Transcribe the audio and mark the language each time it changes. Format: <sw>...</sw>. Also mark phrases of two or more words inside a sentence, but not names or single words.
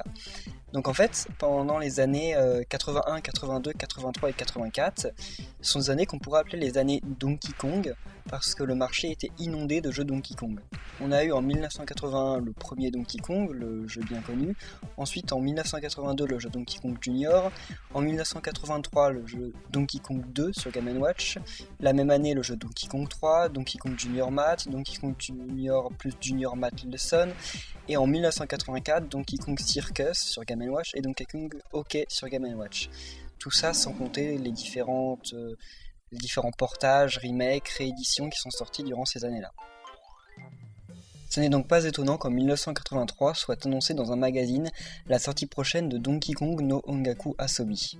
<fr>Donc en fait, pendant les années 81, 82, 83 et 84, ce sont des années qu'on pourrait appeler les années Donkey Kong, parce que le marché était inondé de jeux Donkey Kong. On a eu en 1981 le premier Donkey Kong, le jeu bien connu, ensuite en 1982 le jeu Donkey Kong Junior, en 1983 le jeu Donkey Kong 2 sur Game & Watch, la même année le jeu Donkey Kong 3, Donkey Kong Junior Math, Donkey Kong Junior plus Junior Math Lesson, et en 1984 Donkey Kong Circus sur Game & Watch et Donkey Kong Hockey sur Game & Watch. Tout ça sans compter les différents portages, remakes, rééditions qui sont sortis durant ces années-là. Ce n'est donc pas étonnant qu'en 1983 soit annoncé dans un magazine la sortie prochaine de Donkey Kong no Ongaku Asobi.</fr>